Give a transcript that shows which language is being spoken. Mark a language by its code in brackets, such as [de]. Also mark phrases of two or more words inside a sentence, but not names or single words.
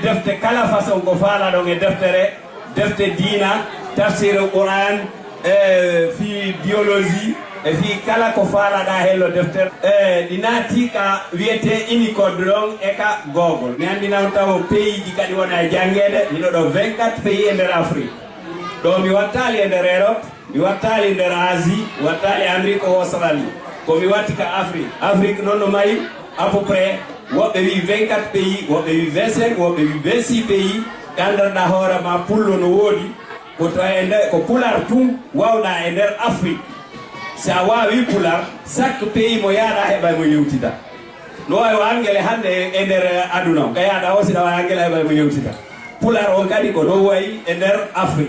[ff] defte kala façon ko faala ɗon e defte diina tafsir Qur'an fi biologie e fi kala ko faalaɗa hello deftere ɗi naati ka wiyete Unicode ɗon e ka Google mi andi noon taw pays ji kadi wona e jangede mino ɗo 24 pays e nder Afrique ɗo mi wattali e nder Europe mi wattali nder Asie mi wattali Amérique o Australie komi watti ka Afrique noon no mayi [fr] à peu près [ff] woɓɓe wi 24 pays woɓɓe wi 25 woɓɓe wi 26 pays gandanɗa hoore ma pullo no woodi ko to ko pular tun wawɗa e nder Afrique sa wawi pular [fr] chaque pays [ff] mo yaɗa heɓa mo yewtita no wawi angele hande e nder aduna ka yaɗa o siɗa wawi angele heɓa mo yewtita pular on kadi ko no wayi e nder Afrique